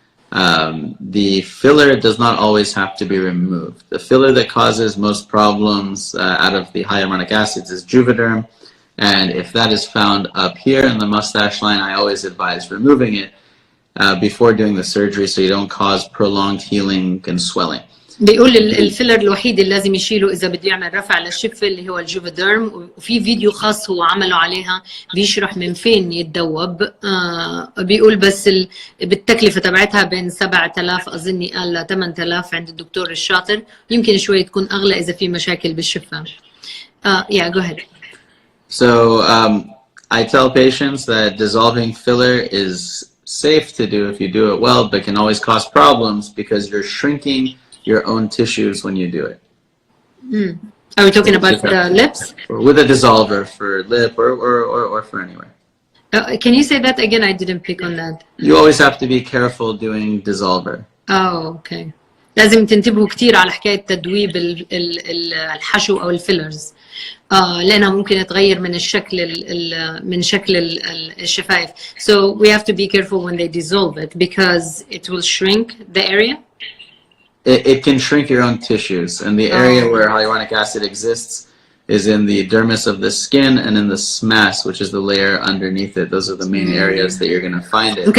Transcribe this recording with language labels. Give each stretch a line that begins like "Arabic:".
English: The filler does not always have to be removed. The filler that causes most problems out of the hyaluronic acids is Juvederm. And if that is found up here in the mustache line, I always advise removing it before doing the surgery so you don't cause prolonged healing and swelling.
Arabic: بيقول الفيلر الوحيد اللي لازم يشيله اذا بده يعمل رفع للشفه اللي هو الجوفيديرم، وفي فيديو خاص هو عمله عليها بيشرح من فين يتذوب. بيقول بس بالتكلفه تبعتها بين 7,000 اظني قال ل 8,000 عند الدكتور الشاطر، يمكن شوي تكون اغلى اذا في مشاكل بالشفه.
English: Yeah, go ahead. So I tell patients that dissolving filler is safe to do if you do it well, but can always cause problems because you're shrinking your own tissues when you do it. Are we talking about the lips? With a dissolver for lip or for anywhere. Can you say that again? I didn't pick on that. You always have to be careful doing dissolver. Oh, okay.
Arabic: لازم تنتبهوا كثير على حكاية تدويب الحشو أو الفيلرز، لأنها ممكن تغير من شكل الشفايف.
English: So we have to be careful when they dissolve it because it will shrink the area. It can shrink your own tissues, and the area where hyaluronic acid exists is in the dermis of the skin and in the SMAS, which is the layer underneath it. Those are the main areas that you're going to find it.